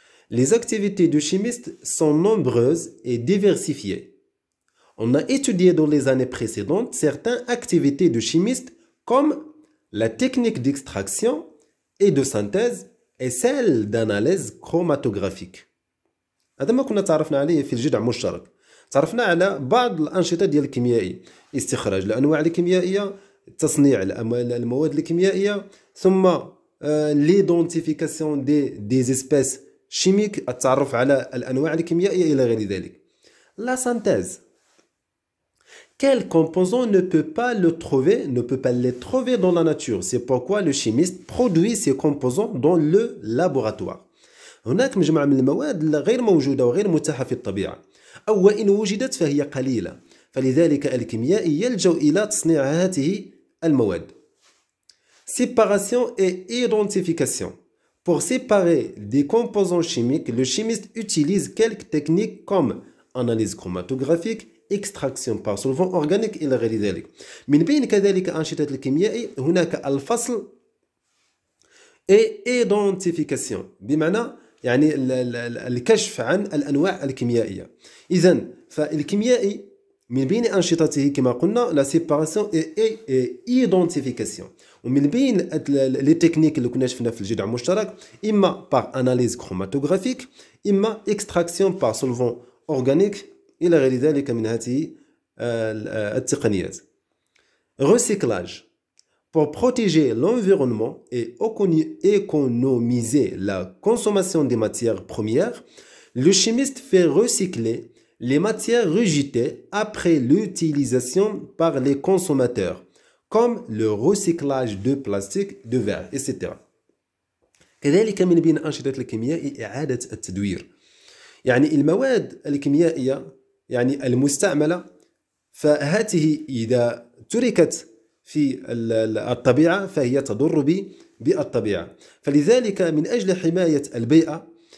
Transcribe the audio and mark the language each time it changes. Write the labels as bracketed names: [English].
[French] Les activités du chimiste sont nombreuses et diversifiées. On a étudié dans les années précédentes certaines activités de chimistes comme la technique d'extraction et de synthèse et celle d'analyse chromatographique. [Arabic] هذا ما كنا تعرفنا عليه في الجدع مشترك. تعرفنا على بعض الأنشطة ديال الكيميائي، استخراج الأنواع الكيميائية، تصنيع المواد الكيميائية، ثم [French] l'identification des espèces chimiques، [Arabic] التعرف على الأنواع الكيميائية إلى غير ذلك. [French] La synthèse. Quel composant ne peut pas les trouver dans la nature. C'est pourquoi le chimiste produit ces composants dans le laboratoire. [Arabic] هناك مجموعة من المواد غير موجودة وغير متاحة في الطبيعة، أو وإن وجدت فهي قليلة، فلذلك الكيميائي يلجأ إلى تصنيع هذه المواد. [French] Séparation et identification. Pour séparer des composants chimiques, le chimiste utilise quelques techniques comme analyse chromatographique, extraction par solvant organique [Arabic] إلى غير ذلك. من بين كذلك أنشطة الكيميائي هناك الفصل [French] et identification، [Arabic] بمعنى يعني الكشف عن الأنواع الكيميائية. إذن فالكيميائي من بين أنشطته كما قلنا [French] لا سيباراسيون اي ايدونتيفيكاسيون، [Arabic] ومن بين لي تكنيك اللي كنا شفنا في الجدع المشترك إما [French] بار أناليز كروماتوغرافيك، [Arabic] إما [French] إكستراكسيون بار سولفون أورغانيك [Arabic] إلى غير ذلك من هذه التقنيات. [French] Recyclage. Pour protéger l'environnement et économiser la consommation des matières premières, le chimiste fait recycler les matières rejetées après l'utilisation par les consommateurs, comme le recyclage de plastique, de verre, etc. [Arabic] كذلك من بين أنشطة الكيمياء إعادة التدوير. يعني المواد الكيميائية يعني المستعملة، فهذه إذا تركت في الطبيعة فهي تضر بالطبيعة، فلذلك من أجل حماية البيئة